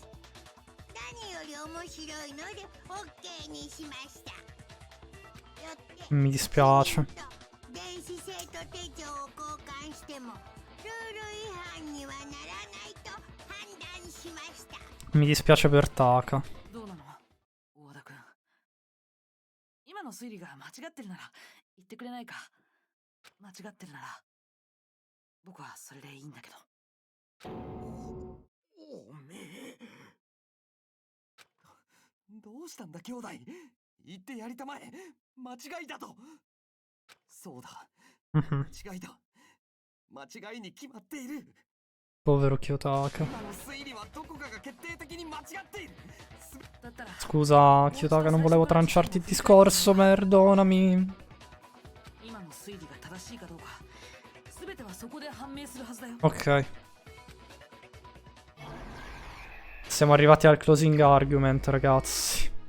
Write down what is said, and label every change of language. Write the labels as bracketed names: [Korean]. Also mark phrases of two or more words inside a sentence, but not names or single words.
[Japanese] 何より面白いので OK にしました。よって [Italian] Mi dispiace. [Japanese] 電子生徒手帳を交換してもルール違反にはならないと判断しました。 [Italian] Mi dispiace per Taka. [Japanese] どうなの大和田君。今の推理が間違ってるなら言ってくれないか。間違ってるなら僕はそれでいいんだけど。おめえどうしたんだ兄弟。言ってやりたまえ。間違いだと。そうだ間違いだ。間違いに決まっている。 [Italian] Povero Kiyotaka. [Japanese] 今の推理はどこかが決定的に間違っている。だったら [Italian] Scusa Kiyotaka, non volevo tranciarti il discorso, perdonami. [Japanese] 今の推理が正しいかどうか全てはそこで判明するはずだよ。 [Italian] Ok. Siamo arrivati al [English] closing argument, [Italian] ragazzi.